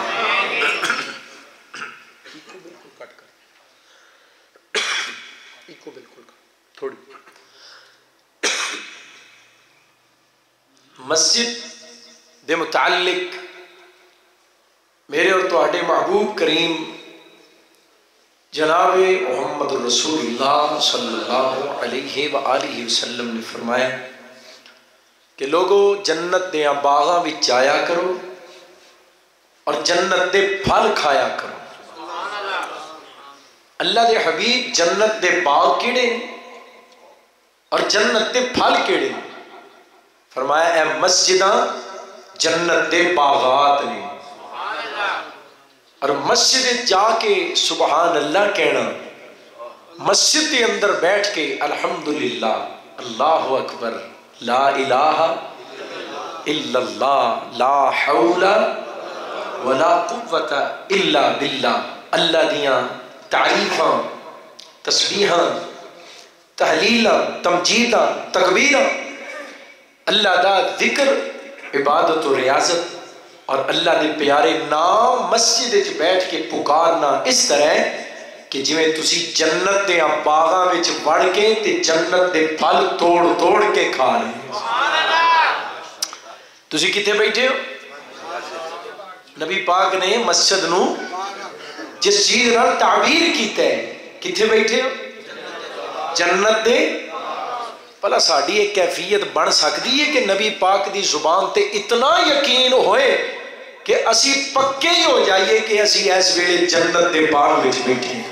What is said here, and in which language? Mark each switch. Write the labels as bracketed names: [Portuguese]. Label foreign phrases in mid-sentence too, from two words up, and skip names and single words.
[Punjabi] مسجد دے متعلق میرے اور تواڈے محبوب کریم جناب محمد رسول اللہ [Arabic] صلی اللہ علیہ وآلہ وسلم [Punjabi] نے فرمایا کہ لوگو جنت دے باغاں وچ جایا کرو اور جنت دے پھل کھایا کرو۔ اللہ دے حبیب جنت دے باغ کیڑے اور جنت دے پھل کیڑے؟ فرمایا اے مسجداں جنت دے باغات نے، اور مسجد جا کے [Arabic] سبحان اللہ [Punjabi] کہنا، مسجد کے اندر بیٹھ کے [Arabic] الحمدللہ اللہ اکبر لا الہ الا اللہ لا حول ولا قوت الا باللہ، اللہ [Punjabi] دیاں تعریفاں تسبیحاں تحلیلاں تمجیداں تکبیراں، اللہ دا ذکر عبادت و ریاضت اور اللہ دے پیارے نام مسجد وچ بیٹھ کے پکارنا اس طرح کہ جویں تسی جنت دے باغاں وچ وڑ کے تے جنت دے پھل توڑ توڑ کے کھا رہے ہیں۔ تسی کتے بیٹھے ہو؟ نبی پاک نے مسجد نو جس چیز نال تعبیر کیتا ہے کتے بیٹھے ہو؟ جنت دے۔ بھلا ساڑی ایک کیفیت بن سکتی ہے کہ نبی پاک دی زبان تے اتنا یقین ہوئے کہ اسی پکے ہی ہو جائیے کہ اسی ایس ویلے جنت دے باغ وچ بیٹھے ہیں؟